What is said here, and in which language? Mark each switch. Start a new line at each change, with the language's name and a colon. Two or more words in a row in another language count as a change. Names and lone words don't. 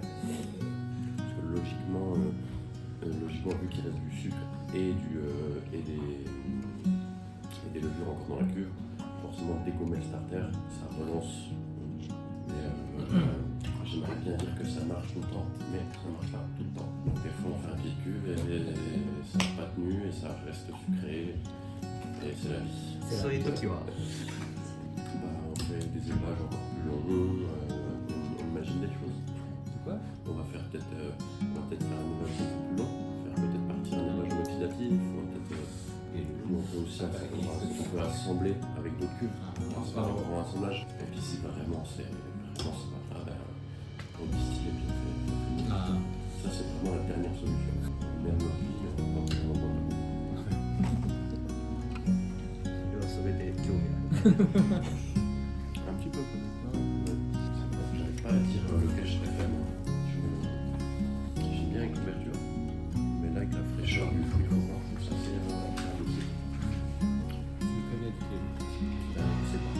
French: Parce que logiquement, vu qu'il reste du sucre et des levures encore dans la cuve, forcément dès qu'on met le starter, ça relance. Mais j'aimerais bien dire que ça marche tout le temps, mais ça marche pas tout le temps. Donc des fois on fait un pied de cuve et ça n'a pas tenu et ça reste sucré. Et c'est la vie.
Japanese: そういう時は
French: On fait des élevages encore plus longs, on imagine des choses. C'est quoi? On va faire peut-être faire un élevage un peu plus long, faire peut-être partir un élevage oxydatif, on peut aussi on peut assembler avec d'autres cuves, c'est pas un grand assemblage. Et puis si vraiment c'est pas grave, on distille et puis on fait. Ah. Ça c'est vraiment la dernière solution. Même puis pas vraiment dans le
Japanese: それはそれで興味ある。
French: un petit peu. J'arrive pas à dire lequel je préfère. J'aime bien avec l'ouverture, mais là avec la fraîcheur du fruit, faut voir que ça c'est agréable aussi. Je sais pas.